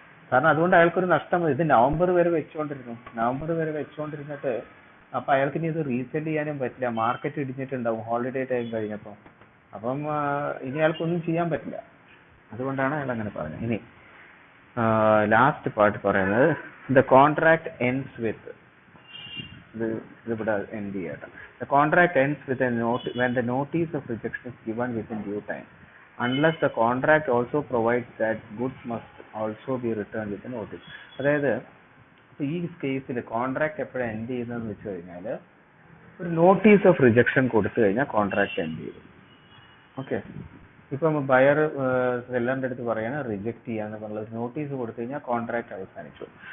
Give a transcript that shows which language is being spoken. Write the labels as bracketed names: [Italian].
[Malayalam] കാരണം അതുകൊണ്ട് അയാൾക്കൊരു നഷ്ടം. ഇത് നവംബർ വരെ വെച്ചുകൊണ്ടിരുന്നിട്ട് അപ്പൊ അയാൾക്ക് ഇനി ഇത് റീസെല് ചെയ്യാനും പറ്റില്ല, മാർക്കറ്റ് ഇടിഞ്ഞിട്ടുണ്ടാവും ഹോളിഡേ ടൈം കഴിഞ്ഞപ്പോൾ. അപ്പം ഇനി അയാൾക്കൊന്നും ചെയ്യാൻ പറ്റില്ല. അതുകൊണ്ടാണ് അയാൾ അങ്ങനെ പറഞ്ഞത്. ഇനി ലാസ്റ്റ് പാർട്ട് പറയുന്നത്, [English] the contract ends with, [Malayalam] ഇതിവിടെ എൻഡ് ചെയ്യട്ടെ. [English] The contract ends with a note when the notice of rejection is given within due time, unless the contract also provides that goods must also be returned with a notice. [Malayalam] അതായത് ഈ കേസിൽ contract എപ്പോഴും end ചെയ്യുന്നതെന്ന് വെച്ച് കഴിഞ്ഞാൽ ഒരു notice of rejection കൊടുത്തു കഴിഞ്ഞാൽ കോൺട്രാക്ട് എൻഡ് ചെയ്തു. ഓക്കെ, ഇപ്പം ബയർ സെല്ലറിന്റെ അടുത്ത് പറയാണ് റിജക്ട് ചെയ്യാന്ന് പറഞ്ഞത്, നോട്ടീസ് കൊടുത്തു കഴിഞ്ഞാൽ കോൺട്രാക്ട് അവസാനിച്ചു.